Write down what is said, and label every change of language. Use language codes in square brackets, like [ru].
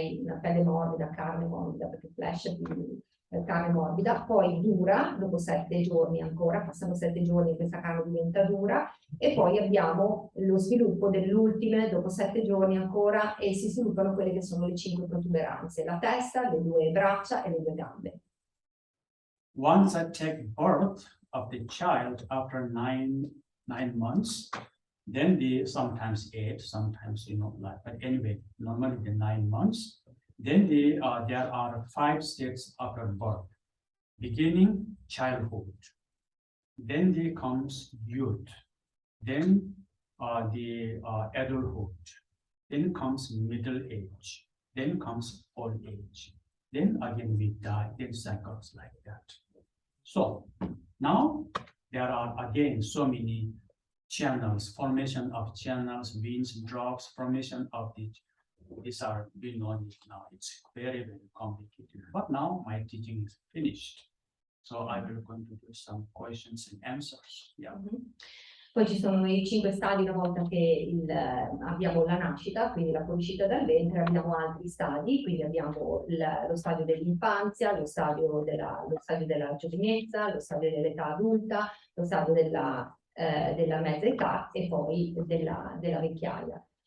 [it] Una pelle morbida, carne morbida, perché flesh è più carne morbida, poi dura, dopo 7 giorni ancora, passano 7 giorni e questa carne diventa dura, e poi abbiamo lo sviluppo dell'ultime, dopo 7 giorni ancora, e si sviluppano quelle che sono le 5 protuberanze, la testa, le 2 braccia e le 2 gambe. [en] Once I take birth of the child after 9 months, then sometimes 8, sometimes, like, but anyway, normally the 9 months. Then there are 5 states after birth. Beginning, childhood. Then comes youth. Then the adulthood. Then comes middle age. Then comes old age. Then again we die. Then cycles like that. So now there are again so many channels, formation of channels, veins, drops, formation of these are we know it now. It's very, very complicated. But now my teaching is finished. So I will going to do some questions and answers. Yeah. [it] Poi ci sono i 5 stadi una volta che abbiamo la nascita, quindi la fuoriuscita dal ventre, abbiamo altri stadi, quindi abbiamo lo stadio dell'infanzia, lo stadio della giovinezza, lo stadio dell'età adulta, lo stadio della mezza età e poi della vecchiaia.